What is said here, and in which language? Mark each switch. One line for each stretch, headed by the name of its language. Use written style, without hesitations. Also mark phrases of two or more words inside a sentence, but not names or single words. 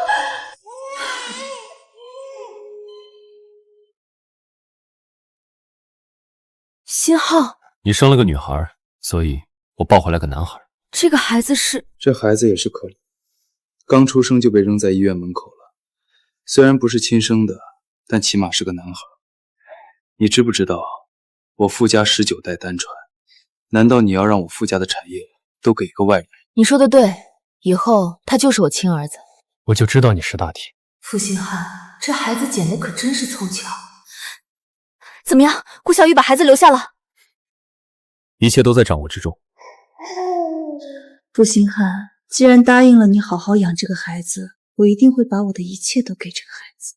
Chinese: 新浩，你生了個女孩，所以我抱回來個男孩。這個孩子是…… 這孩子也是可憐，剛出生就被扔在醫院門口了。雖然不是親生的，但起碼是個男孩。你知不知道，我傅家19 代單傳，難道你要讓我傅家的產業都給一個外人？你說的對，以後他就是我親兒子。我就知道你識大體。傅星漢，這孩子撿的可真是湊巧。怎麼樣，顧小雨把孩子留下了？一切都在掌握之中。傅星漢，既然答應了你好好養這個孩子，我一定會把我的一切都給這個孩子。